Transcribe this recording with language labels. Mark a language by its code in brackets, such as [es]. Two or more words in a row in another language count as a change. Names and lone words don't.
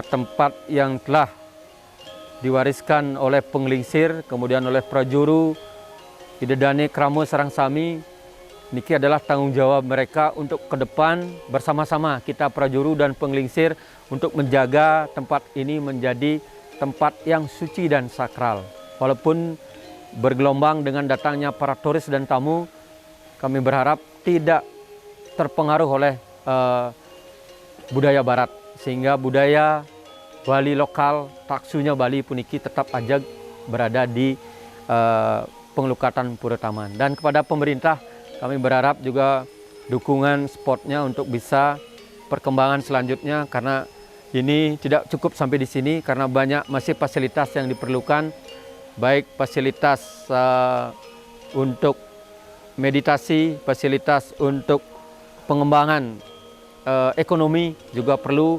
[id] tempat yang telah diwariskan oleh penglingsir, kemudian oleh prajuru, [ban] Idedane Kramo Sarang Sami, [id] niki adalah tanggung jawab mereka untuk ke depan bersama-sama kita prajuru dan penglingsir untuk menjaga tempat ini menjadi tempat yang suci dan sakral. Walaupun bergelombang dengan datangnya para turis dan tamu, kami berharap tidak terpengaruh oleh budaya barat, sehingga budaya Bali lokal, taksunya Bali puniki tetap aja berada di pengelukatan Pura Taman. Dan kepada pemerintah kami berharap juga dukungan spotnya untuk bisa perkembangan selanjutnya, karena ini tidak cukup sampai di sini, karena banyak masih fasilitas yang diperlukan, baik fasilitas untuk meditasi, fasilitas untuk pengembangan ekonomi juga perlu.